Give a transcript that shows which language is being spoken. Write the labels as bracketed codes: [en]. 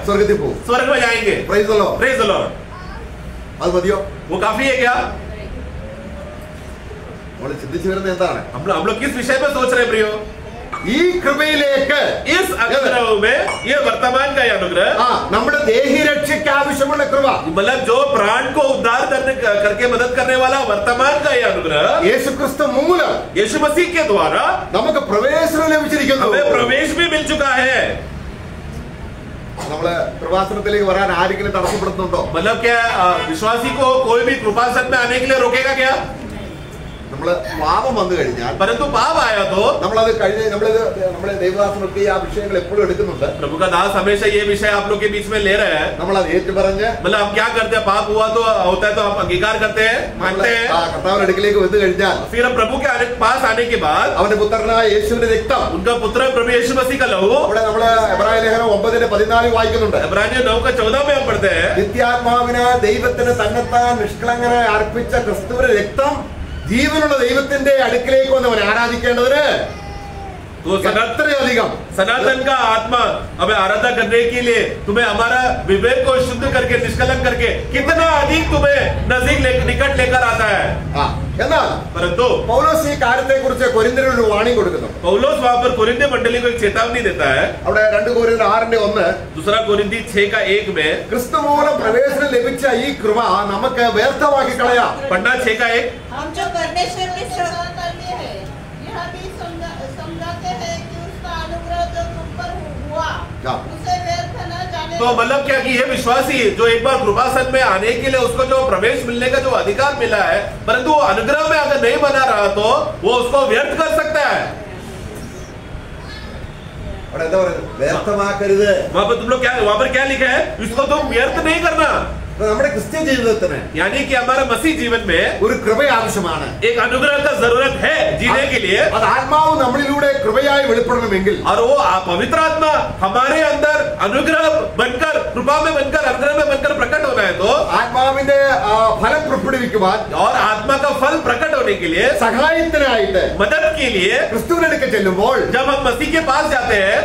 [ml] സ്വർഗ്ഗത്തിൽ പോകും, [hi] स्वर्ग में जाएंगे. [en] Praise the Lord. Praise the Lord. [ml] അത് മതിയോ? [hi] वो काफी है क्या? [ml] നമ്മൾ ചിന്തിച്ചു വരുന്നത് എന്താണ്? [hi] हम लोग किस विषय में सोच रहे हैं प्रियो? [ml] ഈ കൃപയിലേക്ക് [hi] इस अनुग्रह में ये वर्तमान का अनुग्रह [ml] നമ്മുടെ ദേഹിരക്ഷയ്ക്ക് ആവശ്യമുള്ള കൃപ, [hi] मतलब जो प्राण को उद्धार करके मदद करने वाला वर्तमान का ये अनुग्रह [ml] യേശുക്രിസ്തു മൂലം [hi] यीशु मसीह के द्वारा [ml] നമുക്ക് പ്രവേശനം ലഭിച്ചിരിക്കുന്നു. [hi] हमें प्रवेश भी मिल चुका है. [ml] നമ്മള് കൃപാസനത്തിലേക്ക് വരാൻ ആരെങ്കിലും തടസ്സപ്പെടുത്തുന്നുണ്ടോ? [hi] मतलब क्या विश्वासी को कोई भी कृपासन में आने के लिए रोकेगा क्या? [ml] നമ്മള് പാപം വന്നു കഴിഞ്ഞാൽ, [hi] परंतु पाप आया तो [ml] നമ്മളത് കഴിഞ്ഞ് നമ്മളെ ദൈവദാസനൊക്കെ ആ വിഷയങ്ങൾ എപ്പോഴും എടുക്കുന്നുണ്ട്. [hi] प्रभु का दास हमेशा ये विषय आप लोग के बीच में ले रहे हैं. [ml] നമ്മളത് ഏറ്റുപറഞ്ഞ് [hi] मतलब हम क्या करते हैं? पाप हुआ तो होता है तो हम अंगीकार करते हैं, मानते हैं. [ml] കർത്താവിന്റെ അടുക്കിലേക്ക് വന്നു കഴിഞ്ഞാൽ [hi] फिर हम प्रभु के पास आने के बाद [ml] അവന്റെ പുത്രനായ യേശുവിന്റെ രക്തം, [hi] उनका पुत्र प्रभु यीशु मसीह का लहू, [ml] ഇവിടെ നമ്മള് എബ്രായ ലേഖനം 9:14 വായിക്കുന്നുണ്ട്. [hi] इब्रानियों 9:14 में हम पढ़ते हैं [ml] നിത്യാത്മാവിന് ദൈവത്തിന് തന്നെത്താൻ നിഷ്കളങ്കനെ അർപ്പിച്ച ക്രിസ്തുവിന്റെ രക്തം ജീവനുള്ള ദൈവത്തിന്റെ അടുക്കിലേക്ക് വന്നവൻ ആരാധിക്കേണ്ടതിന് [hi] तो [ml] അത്രയധികം [hi] सनातन का आत्मा हमें आराधना करने के लिए तुम्हें हमारा विवेक को शुद्ध करके निष्कलंक करके कितना अधिक तुम्हें नजदीक निकट लेकर आता है. [ml] എന്നാൽ [hi] परंतु [ml] പൗലോസ് ഈ കാര്യത്തെ കുറിച്ച് കൊരിന്ത്യരിൽ ഒരു വാണിംഗ് കൊടുക്കുന്നു. [hi] पौलुस वहां पर कोरिन्थी मंडली को एक चेतावनी देता है. [ml] അവിടെ 2 കൊരിന്ത്യർ 6:1 [hi] दूसरा कोरिन्थी 6:1 में [ml] ക്രിസ്തു മൂലം പ്രവേശനം ലഭിച്ച ഈ കൃപ നമുക്ക് വ്യർത്ഥമാക്കി കളയാം. [hi] पढ़ना 6:1. हम जो परमेश्वर की सेवा करते हैं यह भी समझाते हैं कि उसका अनुग्रह जो तुम पर हुआ उसे व्यर्थ न जाने. तो मतलब क्या कि ये विश्वासी जो एक बार कृपासन में आने के लिए उसको जो प्रवेश मिलने का जो अधिकार मिला है, परंतु वो अनुग्रह में अगर नहीं बना रहा तो वो उसको व्यर्थ कर सकता है. [ml] അവിടെ എന്താ പറയുന്നത്? വ്യർത്ഥമാക്കരുത്. [hi] वहां पर क्या लिखा है? इसको तुम व्यर्थ नहीं करना. [ml] നമ്മുടെ ക്രിസ്ത്യൻ ജീവിതത്തിന് [hi] यानी कि हमारा मसीह जीवन में [ml] ഒരു കൃപ ആവശ്യമാണ്. [hi] एक अनुग्रह का जरूरत है जीने के लिए. [ml] അത് ആത്മാവ് നമ്മളിലൂടെ കൃപയായി വെളിപ്പെടണമെങ്കിൽ, [hi] और वो पवित्र आत्मा हमारे अंदर अनुग्रह बनकर, कृपा में बनकर, अनुग्रह में बनकर प्रकट होना है तो [ml] ആത്മാവിന്റെ ഫലം പുറപ്പെടുവിക്കുവാൻ, [hi] और आत्मा का फल प्रकट होने के लिए, [ml] സഹായത്തിനായിട്ട് [hi] मदद के लिए [ml] ക്രിസ്തുവിന്റെ അടുക്കൽ ചെല്ലുമ്പോൾ [hi] जब हम मसीह के पास जाते हैं,